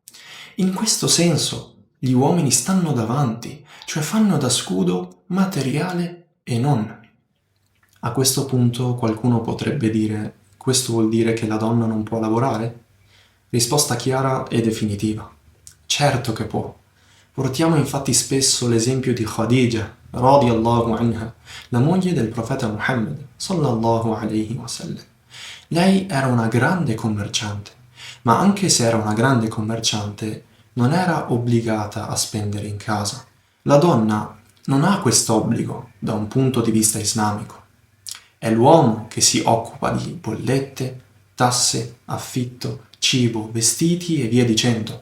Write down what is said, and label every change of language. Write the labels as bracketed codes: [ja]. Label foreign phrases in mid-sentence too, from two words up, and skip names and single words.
[it] In questo senso, gli uomini stanno davanti, cioè fanno da scudo materiale e non. A questo punto qualcuno potrebbe dire: questo vuol dire che la donna non può lavorare? Risposta chiara e definitiva: certo che può. Portiamo infatti spesso l'esempio di Khadija, [ar] رضي الله عنها, [it] la moglie del profeta Muhammad, [ar] صلى الله عليه وسلم. [it] Lei era una grande commerciante, ma anche se era una grande commerciante, non era obbligata a spendere in casa. La donna non ha quest'obbligo da un punto di vista islamico. È l'uomo che si occupa di bollette, tasse, affitto, cibo, vestiti e via dicendo.